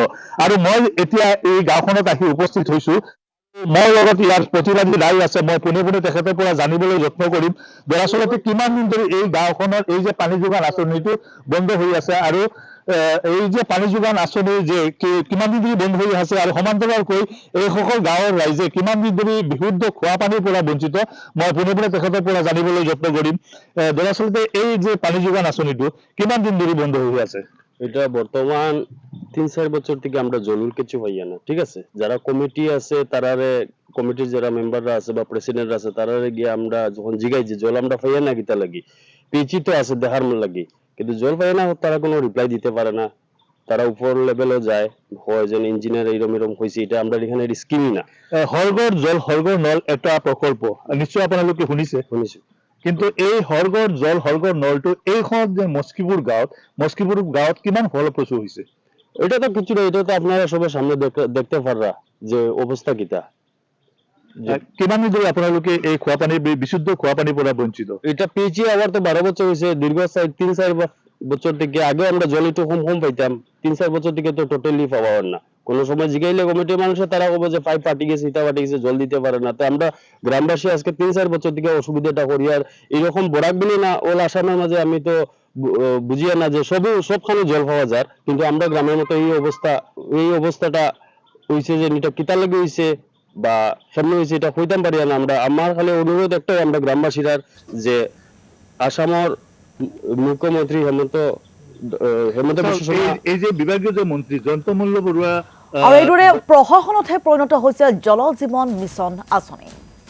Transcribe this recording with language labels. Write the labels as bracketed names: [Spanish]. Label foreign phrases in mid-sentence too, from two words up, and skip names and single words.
[Assamese] আৰু মই এতিয়া এই গাঁওখনত আহি উপস্থিত হৈছো। মোৰ লগত ইয়াৰ প্ৰতিবাদী ৰাইজ আছে, মই পোনে পোনে তেখেতৰ পৰা জানিবলৈ যত্ন কৰিম দৰাচলতে কিমান দিন ধৰি এই গাঁওখনৰ এই যে পানী যোগান আঁচনিটো বন্ধ হৈ আছে আৰু এই যে পানী যোগান আঁচনি যে কিমান দিন ধৰি বন্ধ হৈ আছে আৰু সমান্তৰালকৈ এইসকল গাঁৱৰ ৰাইজে কিমান দিন ধৰি বিশুদ্ধ খোৱা পানীৰ পৰা বঞ্চিত, মই পোনে পোনে তেখেতৰ পৰা জানিবলৈ যত্ন কৰিম। দৰাচলতে এই যে পানী যোগান আঁচনিটো কিমান দিন ধৰি বন্ধ হৈ আছে? [Sylheti] এটা বর্তমান 3-4 বছর থেকে আমরা জরুর কিছু পাইয়া না, ঠিক আছে। যারা কমিটি আছে তারারে কমিটির যারা মেম্বাররা আছে বা প্রেসিডেন্ট আছে তারারে গিয়ে আমরা যখন জিগাই যে জল আমরা পাইয়া না কিতা লাগি, পিচি তো আছে দেখার লাগি, কিন্তু জল পাইয়া না তারা কোনো রিপ্লাই দিতে পারে না। তারা উপর লেভেলও যায়, হয় যেন ইঞ্জিনিয়ার এইরম এরম হয়েছে, এটা আমরা এখানে স্কিমই না। [Assamese] হৰগড় জল হৰগড় নল এটা প্ৰকল্প নিশ্চয় আপোনালোকে শুনিছে। শুনিছো। কিন্তু এই হৰগড় জল হৰগড় নলটো এইখনত যে মস্কিপুৰ গাঁৱত কিমান ফলপ্ৰসূ হৈছে? [Sylheti] এটা তো কিছু না, এটা তো আপনারা সবার সামনে দেখতে পাররা যে অবস্থা কিতা। [Assamese] কিমান দিন ধৰি আপোনালোকে এই খোৱা পানীৰ বিশুদ্ধ খোৱা পানীৰ পৰা বঞ্চিত? [Sylheti] এটা পেয়েছি আবার তো 12 বছর হয়েছে, দীর্ঘ 3-4 বছর থেকে। আগে আমরা জল একটু কম কম পাইতাম, 3-4 বছর থেকে তো টোটালি পাওয়া হয় না। কোনো সময় জিগাইলে কমিটির মানুষ তারা কবে যে পাইপ ফাটি গেছে, ইটা ফাটি গেছে, জল দিতে পারে না। তো আমরা গ্রামবাসী আজকে 3-4 বছর থেকে অসুবিধাটা করি। আর এরকম বরাকবিলি না ওল আসামের মাঝে আমি তো বুঝিয়া না যে সবখানে জল পাওয়া যায়, কিন্তু আমরা গ্রামের মতো এই অবস্থাটা হইছে যে এটা কিতা লাগে হইছে বা সামনে হয়েছে এটা কইতাম পারি না আমরা। আমার খালি অনুরোধ একটাই আমরা গ্রামবাসীরার যে আসামের মুখ্যমন্ত্রী হেমন্ত বিশ্ব শৰ্মা, [Assamese] এই যে বিভাগীয় যে মন্ত্ৰী জয়ন্তমল্ল বৰুৱা আৰু এইদৰে প্ৰশাসনতহে পৰিণত হৈছে জল জীৱন মিছন আঁচনি।